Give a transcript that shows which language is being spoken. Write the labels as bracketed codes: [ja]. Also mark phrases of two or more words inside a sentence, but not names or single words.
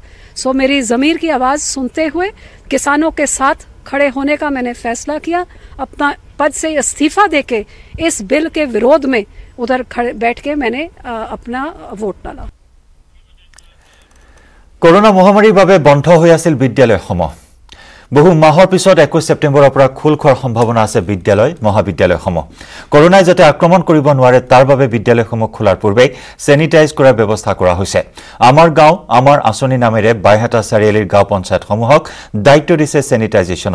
[hi] सो मेरी ज़मीर की आवाज़ सुनते हुए किसानों के साथ खड़े होने का मैंने फैसला किया। अपना पद से इस्तीफा देके इस बिल के विरोध में उधर खड़े बैठ के मैंने अपना वोट डाला। [as] কৰোনা মহামাৰীৰ বাবে বন্ধ হৈ আছিল বিদ্যালয়সমূহ। বহু মাহৰ পিছত 21 ছেপ্টেম্বৰৰ পৰা খোল খোৱাৰ সম্ভাৱনা আছে বিদ্যালয় মহাবিদ্যালয়সমূহ। কৰোনাই যাতে আক্ৰমণ কৰিব নোৱাৰে তাৰ বাবে বিদ্যালয়সমূহ খোলাৰ পূৰ্বে স্যানিটাইজ কৰাৰ ব্যৱস্থা কৰা হৈছে। আমাৰ গাঁও আমাৰ আঁচনি নামেৰে বাইহাটা চাৰিআলিৰ গাঁও পঞ্চায়তসমূহক দায়িত্ব দিছে স্যানিটাইজেশ্যনৰ।